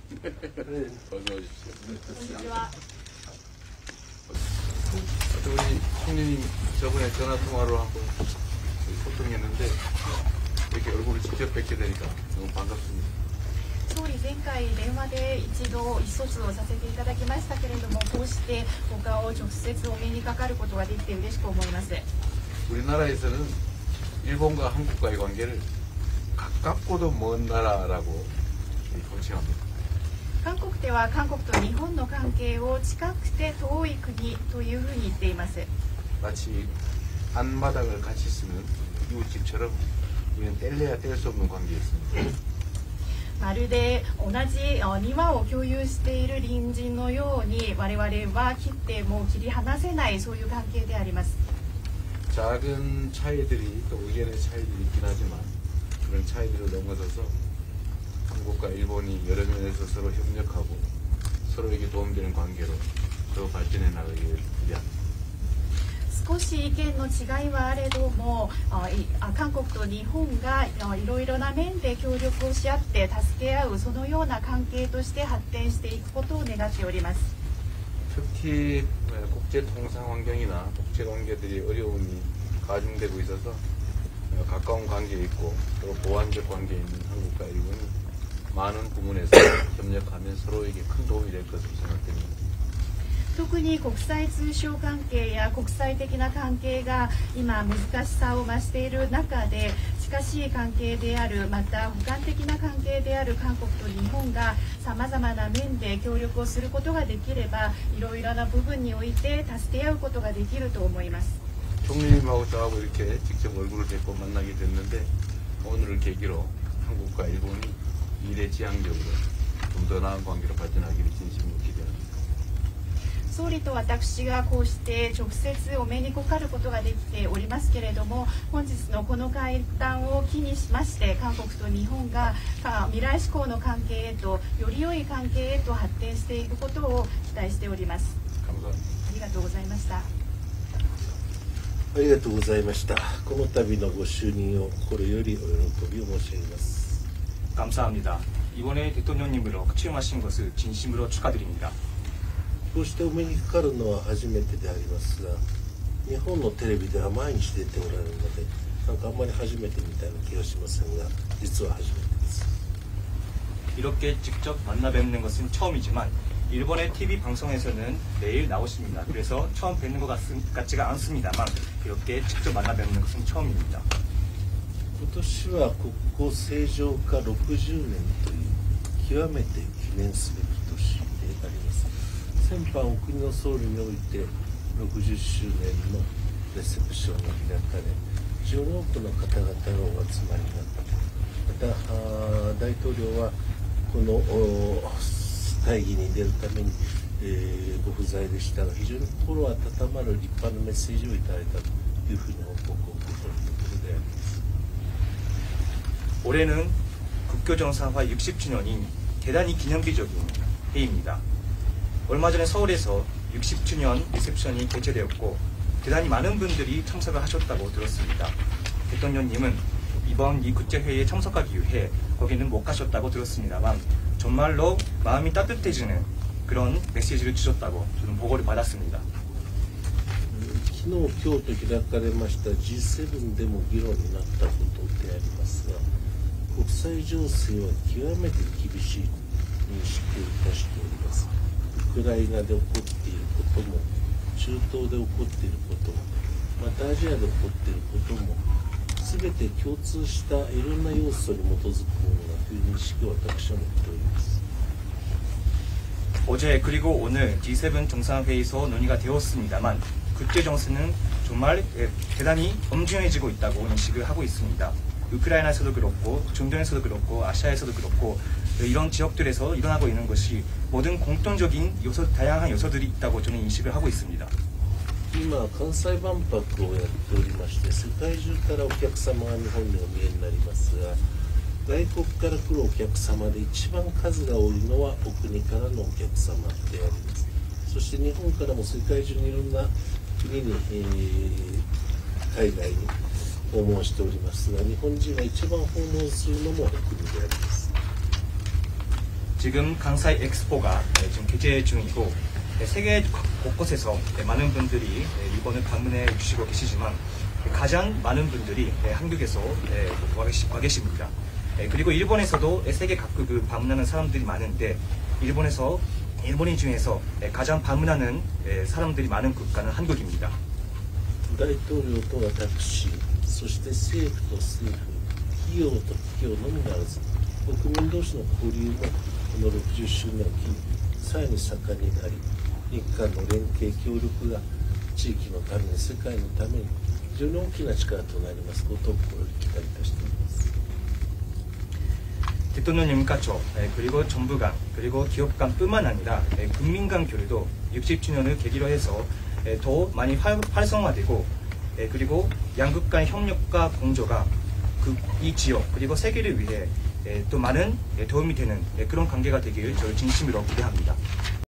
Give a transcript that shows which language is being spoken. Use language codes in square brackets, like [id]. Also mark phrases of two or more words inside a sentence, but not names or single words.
[ko] 어서 오십시오. 안녕하세요. 우리 총리님 저번에 전화 통화로 한번 소통했는데 이렇게 얼굴을 직접 뵙게 되니까 너무 반갑습니다. [ja] 総理、前回電話で一度意思疎通をさせていただきましたけれども、こうしてお顔を直接お目にかかることができて嬉しく思います。 [ko] 우리나라에서는 일본과 한국과의 관계를 가깝고도 먼 나라라고 호칭합니다. [ja] 韓国では韓国と日本の関係を近くて遠い国というふうに言っています。 [ko] 마치 안마당을 같이 쓰는 이웃집처럼 우리는 뗄래야 뗄 수 없는 관계에 있습니다. [ja] まるで同じ庭を共有している隣人のように、我々は切っても切り離せないそういう関係であります。 [ko] 작은 차이들이 또 의견의 차이들이 있긴 하지만 그런 차이들을 넘어서서 한국과 일본이 여러 면에서 서로 협력하고 서로에게 도움되는 관계로 더 발전해 나가기를 기대합니다. [ja] 少し意見の違いはあれども、韓国と日本がいろいろな面で協力をし合って助け合う、そのような関係として発展していくことを願っております。 [ko] 특히 국제 통상 환경이나 국제 관계들이 어려움이 가중되고 있어서 가까운 관계에 있고 또 보완적 관계에 있는 한국과 일본이 많은 부분에서 협력하면 서로에게 큰 도움이 될 것으로 생각됩니다. [ja] 特に国際通商関係や国際的な関係が今難しさを増している中で、近しい関係である、また補完的な関係である韓国と日本がさまざまな面で協力をすることができれば、いろいろな部分において助け合うことができると思います。 [ko] 총리님하고 저하고 이렇게 직접 얼굴을 뵙고 만나게 됐는데 오늘을 계기로 한국과 일본이 미래지향적으로 좀 더 나은 관계로 발전하기를 진심으로 기대합니다. [ja] 総理と私がこうして直接お目にかかることができておりますけれども、本日のこの会談を機にしまして、韓国と日本が未来志向の関係へと、より良い関係へと発展していくことを期待しております。 [ko] 감사합니다. [ja] ありがとうございました。ありがとうございました。この度のご就任を心よりお喜びを申し上げます。 [ko] 감사합니다. 이번에 대통령님으로 취임하신 것을 진심으로 축하드립니다. [ja] こうしてお目にかかるのは初めてでありますが、日本のテレビでは毎日出ておられるので、なんかあんまり初めてみたいな気がしませんが、実は初めてです。 [ko] 이렇게 직접 만나 뵙는 것은 처음이지만 일본의 TV 방송에서는 매일 나오십니다. 그래서 처음 뵙는 것 같지가 않습니다만 이렇게 직접 만나 뵙는 것은 처음입니다. [ja] 今年は国交正常化60年という極めて記念すべき年であります。先般お国の総理において60周年のレセプションが開かれ、非常に多くの方々がお集まりになった。また大統領はこの会議に出るために、ご不在でしたが、非常に心温まる立派なメッセージをいただいたというふうに報告を受け取るところであります。 [ko] 올해는 국교정상화 60주년인 대단히 기념비적인 해입니다. 얼마 전에 서울에서 60주년 리셉션이 개최되었고 대단히 많은 분들이 참석을 하셨다고 들었습니다. 대통령님은 이번 이 국제회의에 참석하기 위해 거기는 못 가셨다고 들었습니다만 정말로 마음이 따뜻해지는 그런 메시지를 주셨다고 저는 보고를 받았습니다. [ja] 昨日、今日と開かれました G7 でも議論になったことでありますが、国際情勢は極めて厳しい認識をいたしております。ウクライナで起こっていることも、中東で起こっていることも、またアジアで起こっていることも、全て共通したいろんな要素に基づくものだという認識を私は持っております。 [ko] 어제 그리고 오늘 G7 정상회의에서 논의가 되었습니다만 국제 정세는 정말 대단히 엄중해지고 있다고 인식을 하고 있습니다. 우크라이나에서도 그렇고 중동에서도 그렇고 아시아에서도 그렇고 이런 지역들에서 일어나고 있는 것이 모든 공통적인 다양한 요소들이 있다고 저는 인식을 하고 있습니다. [ja] 今関西万博をやっておりまして、世界中からお客様が日本にお見えになりますが、外国から来るお客様で一番数が多いのはお国からのお客様であります。そして日本からも世界中にいろんな国に、海外に訪問しておりますが、日本人が一番訪問するのもお国であります。 [ko] 지금 강사이 엑스포가 지금 개최 중이고 세계 곳곳에서 많은 분들이 일본을 방문해 주시고 계시지만 가장 많은 분들이 한국에서 와 계십니다. 그리고 일본에서도 세계 각국을 방문하는 사람들이 많은데 일본인 중에서 가장 방문하는 사람들이 많은 국가는 한국입니다. [ja] 大統領と私、そして政府と政府、企業と企業のみならず、国民同士の交流もこの60周年を機にさらに盛んになり、日韓の連携協力が地域のために世界のために非常に大きな力となりますことを心より期待いたしています。 [ko] 대통령님 가족, 그리고 정부 간, 그리고 기업 간뿐만 아니라 국민 간 교류도 60주년을 계기로 해서 더 많이 활성화되고 그리고 양국 간 협력과 공조가 이 지역 그리고 세계를 위해 또 많은 도움이 되는 그런 관계가 되길 저희 진심으로 기대합니다.